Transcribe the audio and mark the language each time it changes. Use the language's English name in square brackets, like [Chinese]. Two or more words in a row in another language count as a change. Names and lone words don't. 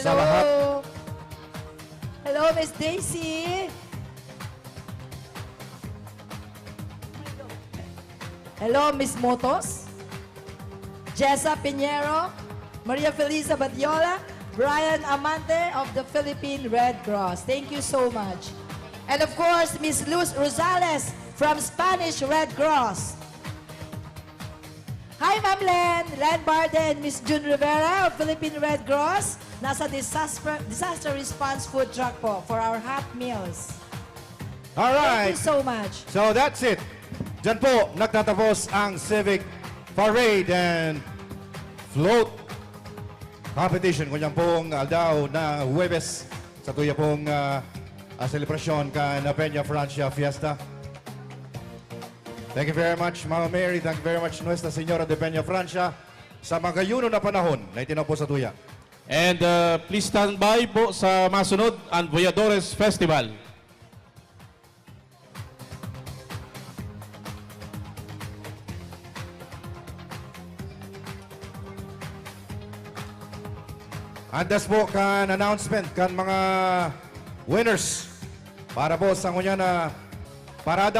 [Filipino] sa lahat. [English] Hello, Miss Daisy. Hello, Miss Motos. Jessa Pinheiro. Maria Felisa Badiola. Brian Amante of the Philippine Red Cross. Thank you so much. And of course, Miss Luz Rosales from Spanish Red Cross. Hi, Ma'am Len Barden, Miss June Rivera of Philippine Red Cross. Nasa disaster response food truck po for our hot meals. All right. Thank you so much. So that's it. [Filipino] Diyan po nagtatapos ang Civic Parade and Float Competition. [Bikol] Kunyang pong aldaw na Huwebes sa tuya pong selebrasyon ka na Peña Francia Fiesta. [English] Thank you very much, Mama Mary. Thank you very much, [Bikol] Nuestra Señora de Peña Francia, sa magayuno na panahon na itinaw po sa tuya. [English] And please stand by [Bikol] po sa masunod ang [English] Voyadores Festival. [Bikol] Andas po kan announcement kan mga winners para po sa ngunya na parada.